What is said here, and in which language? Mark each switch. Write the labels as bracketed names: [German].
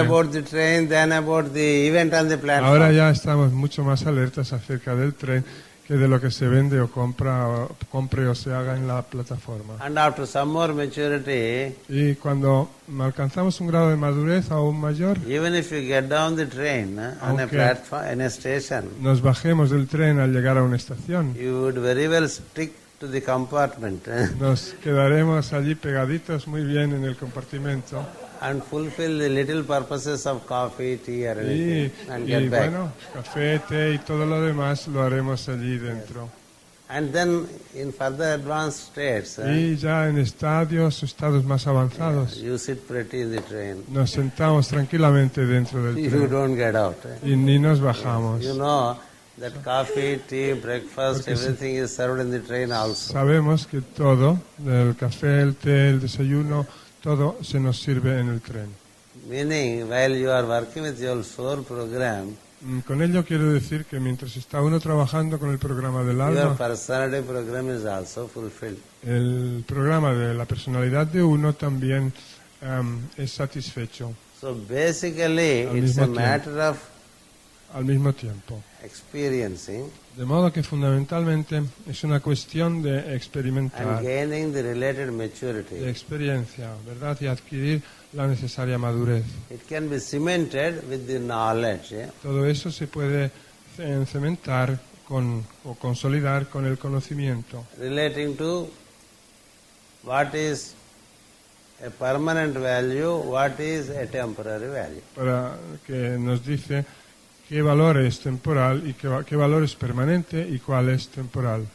[English] about the train than about the event on the platform. [Spanish] Ahora ya estamos mucho más alertas acerca del tren que de lo que se vende o compre o se haga en la plataforma. [English] And after some more maturity, [Spanish] Y cuando alcanzamos un grado de madurez aún mayor, [English] even if you get down the train on a [Spanish] Aunque- [English] platform, in a station, [Spanish] nos bajemos del tren al llegar a una estación, [English] you would very well stick to the compartment [Spanish] nos quedaremos allí pegaditos muy bien en el compartimento [English] and fulfill the little purposes of coffee, tea, or anything, and [Spanish] y [English] get back. [Spanish] bueno, café, té y todo lo demás lo haremos allí dentro. [English] And then in further advanced states, [Spanish] Y ya en estados más avanzados, [English] you sit pretty in the train. [Spanish] nos sentamos tranquilamente dentro del [English] You [Spanish] tren [English] don't get out. [Spanish] y ni nos bajamos. [English] You know that coffee, tea, breakfast, [Spanish] Porque [English] everything is served in the train also. [Spanish] Sabemos que todo, el café, el té, el desayuno, todo se nos sirve en el tren. [English] Meaning, while you are working with your soul program, [Spanish] Con ello quiero decir que mientras está uno trabajando con el programa del [English] your [Spanish] alma, [English] personality program is also fulfilled. [Spanish] el programa de la personalidad de uno también es satisfecho [English] So basically, [Spanish] Al [English] it's a [Spanish] mismo [English] matter of [Spanish] al mismo tiempo. [English] experiencing [Spanish] De modo que fundamentalmente es una cuestión de [English] and [Spanish] experimentar, [English] gaining the related [Spanish] de [English] maturity. [Spanish] experiencia, ¿verdad? Y adquirir la necesaria madurez. [English] It can be cemented with the knowledge. [Spanish] Todo eso se puede cementar o consolidar con el conocimiento [English] Relating to what is a permanent value, what is a temporary value. [Spanish] para que nos dice qué valor es temporal y qué valor es permanente y cuál es temporal.